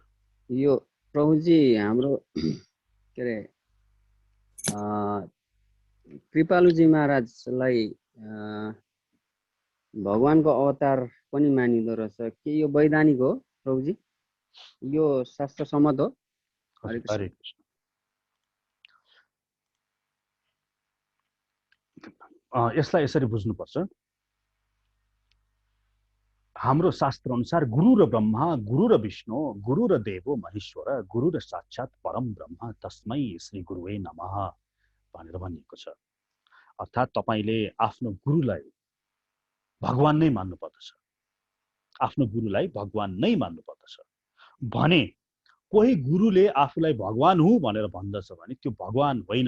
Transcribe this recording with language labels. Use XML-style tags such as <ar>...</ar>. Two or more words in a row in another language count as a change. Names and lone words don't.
<ne>यो प्रभुजी हाम्रो के अरे कृपालुजी महाराजलाई भगवानको अवतार पनि मानिँदो रहेछ के? यो वैधानिक हो प्रभुजी? यो शास्त्र सम्मत हो? हरे कृष्ण। यसलाई यसरी बुझ्नुपर्छ।</ne> <sa>हाम्रो शास्त्र अनुसार गुरु र ब्रह्मा, गुरु र विष्णु, गुरु र देवो महेश्वर, गुरु र साक्षात परम ब्रह्म, तस्मै श्री गुरुवे नमः</sa> <ne>भनेर भनिएको छ। अर्थात् तपाईले आफ्नो गुरुलाई भगवान नै मान्नु पर्दछ। आफ्नो गुरुलाई भगवान नै मान्नु पर्दछ। भने कोही गुरुले आफूलाई भगवान हुँ भनेर भन्दछ भने त्यो भगवान होइन।</ne>